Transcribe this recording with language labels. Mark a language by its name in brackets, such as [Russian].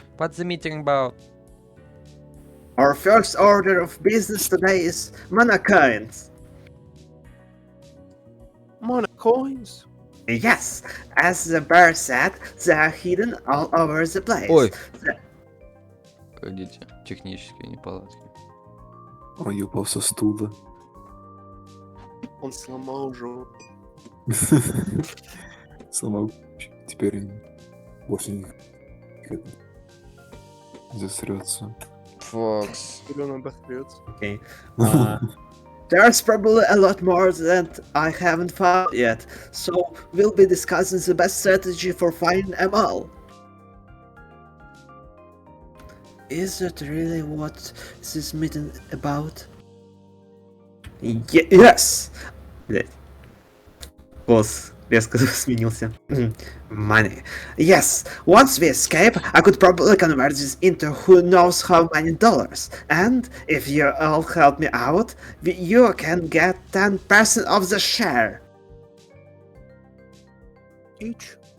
[English] What's the meeting about? Our first order of business today is mana coins. Mana coins? Yes, as the bear said, they are hidden all over the place. [Russian] Ой. Погодите, технические неполадки. Он упал со стула. Он сломал жопу. Сломал. Теперь он больше не засрется. Фокс. Теперь он обосрется. [English] Okay. There's probably a lot more that I haven't found yet, so we'll be discussing the best strategy for finding them all. Is that really what this meeting about? Yes! [Russian] Boss резко сменился. [English] Money. Yes, once we escape, I could probably convert this into who knows how many dollars. And if you all help me out, you can get 10% of the share. Each?